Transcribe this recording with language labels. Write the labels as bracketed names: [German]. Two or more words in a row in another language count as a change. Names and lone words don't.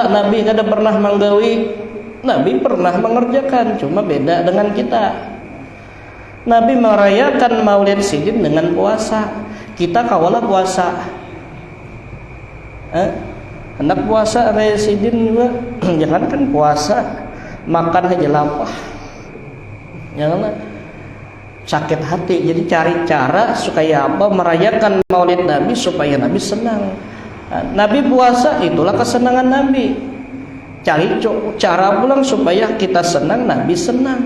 [Banjar] Nabi kada pernah menggawi, Nabi pernah mengerjakan, cuma beda dengan kita. Nabi merayakan Maulid Sidin dengan puasa. Kita kawalah puasa. Hendak puasa raya Sidin juga, jangan kan puasa makan aja lapar. Janganlah sakit hati. Jadi cari cara supaya apa merayakan Maulid Nabi supaya Nabi senang. Nabi puasa, itulah kesenangan Nabi. Cari cara pulang supaya kita senang, Nabi senang.